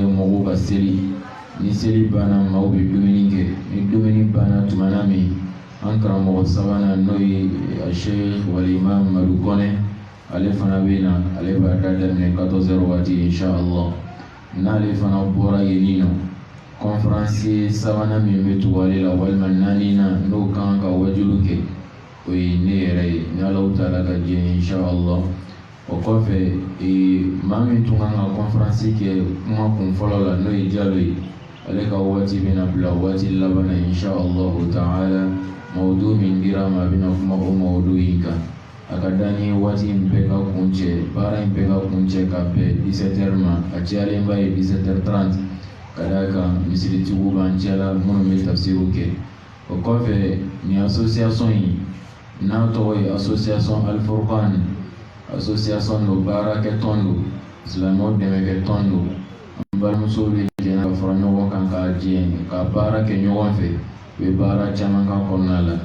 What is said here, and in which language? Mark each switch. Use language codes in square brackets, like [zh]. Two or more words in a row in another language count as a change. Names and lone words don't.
[bm] mɔgɔw ka seli ni seli banna maaw bɛ dumuni kɛ ni dumuni banna tumana min an karamɔgɔ sabanan n'o ye Sheikh Walimam Madu Kɔnɛ ale fana bɛ na ale b'a da daminɛ 14h waati [ar] إن شاء الله [bm] n'ale fana bɔra yen nin nɔ conférence sabanan min bɛ tugu ale la walima naaninan n'o kan ka wajulu kɛ o ye ne yɛrɛ ye ni [ar] الله تعالى [bm] ka jɛ ye [ar] إن شاء الله. [bm] O kɔfɛ maa min tun kan ka conférence kɛ kuma kun fɔlɔ la n'o ye Jalo ye ale ka waati bɛna bila waati laban na [ar] إن شاء الله تعالى [bm] mawdu min dira ma a bɛna kuma o mawdu in kan a ka da ni waati in bɛɛ ka kuncɛ baara in bɛɛ ka kuncɛ ka bɛn 17h ma a cayalenba ye 17h30 ka d'a kan misiritigiw b'an cɛla minnu bɛ tafsiriw kɛ. O kɔfɛ nin association in n'a tɔgɔ ye association Al Furqan association do baara kɛ tɔn do silamɛw dɛmɛ kɛ tɔn do an balimamusow bɛ jɛn ka fara ɲɔgɔn kan k'a jɛ ka baara kɛ ɲɔgɔn fɛ u ye baara caman k'a kɔnɔna la.